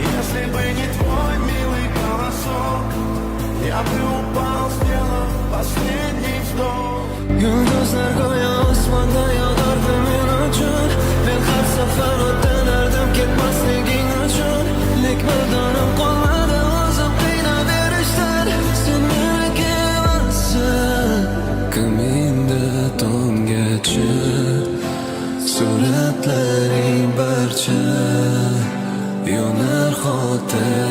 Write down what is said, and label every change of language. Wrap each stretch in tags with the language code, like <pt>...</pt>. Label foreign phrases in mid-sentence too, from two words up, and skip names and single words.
<ru>Если бы не твой милый голосок, я бы упал, сделав последний вдох.</ru> <uz>Yulduzlar go'yo osmonda yog'ardi men uchun. Men har safar o'tganardim ketmasliging uchun. Lek bir donim qolmadi o'zim qiynaverishdan. Sen meniki emassan, ko'nglimda tomgacha suratlaring barcha yonar xotir</uz>